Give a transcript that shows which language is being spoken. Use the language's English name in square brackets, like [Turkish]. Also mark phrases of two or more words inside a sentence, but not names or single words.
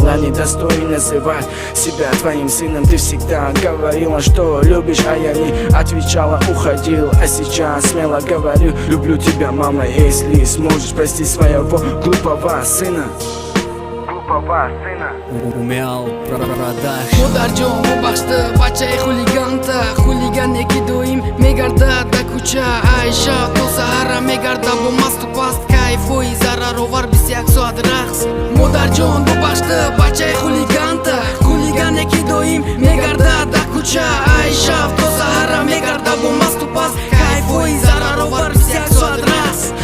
[Russian] Я недостоин называть себя твоим сыном. Ты всегда говорила, что любишь, а я не отвечала, уходил. А сейчас смело говорю, люблю тебя, мама, если сможешь, прости своего глупого сына. Глупого сына. Умиал Продакшн. [Tajik] Модарҷон, бубахш ты бачаи хулиганта, хулигане ки доим мегарда да куча, ай шаб то саҳара мегарда бо масту паст, кайфҳои зараровар бисту як соат рақс. Модарҷон, бубахш ты бачаи хулиганта, хулигане ки доим мегарда да куча, ай шаб то саҳара мегарда бо масту паст, кайфҳои зараровар бисту як соат рақс.